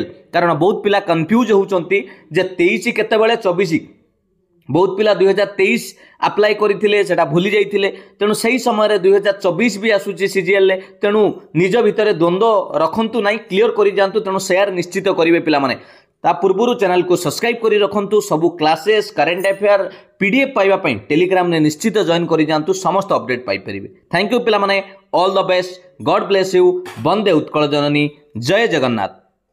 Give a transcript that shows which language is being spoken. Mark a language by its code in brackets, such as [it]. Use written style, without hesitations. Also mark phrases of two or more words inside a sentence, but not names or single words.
[or] କାରଣ ବହୁତ ପିଲା କନଫ୍ୟୁଜ ହେଉଛନ୍ତି ଯେ 23 କେତେବେଳେ 24 ବହୁତ ପିଲା 2023 ଆପ୍ଲାଇ କରିଥିଲେ ସେଇଟା ଭୁଲି ଯାଇଥିଲେ ତେଣୁ ସହି ସମୟ ରେ 2024 ଭି ଆସୁଛି CGL ଲେ। ତେଣୁ ନିଜ ଭିତରେ ଦ୍ୱନ୍ଦ୍ୱ ରଖନ୍ତୁ ନାହିଁ କ୍ଲିୟର କରି ଜାଣନ୍ତୁ। ତେଣୁ ଶେୟାର ନିଶ୍ଚିତ କରିବେ ପିଲା ମାନେ। ତା ପୂର୍ବରୁ ଚ୍ୟାନେଲ କୁ ସବସ୍କ୍ରାଇବ କରି ରଖନ୍ତୁ। ସବୁ କ୍ଲାସେସ [en] current affair PDF [or] ପାଇବା ପାଇଁ ଟେଲିଗ୍ରାମ ରେ ନିଶ୍ଚିତ ଜଏନ କରି ଜାଣନ୍ତୁ ସମସ୍ତ ଅପଡେଟ ପାଇ ପାରିବେ। [en] Thank you [or] ପିଲା ମାନେ। [en] All the best. God bless you. [or] ବନ୍ଦେ ଉତ୍କଳ ଜନନୀ। ଜୟ ଜଗନ୍ନାଥ।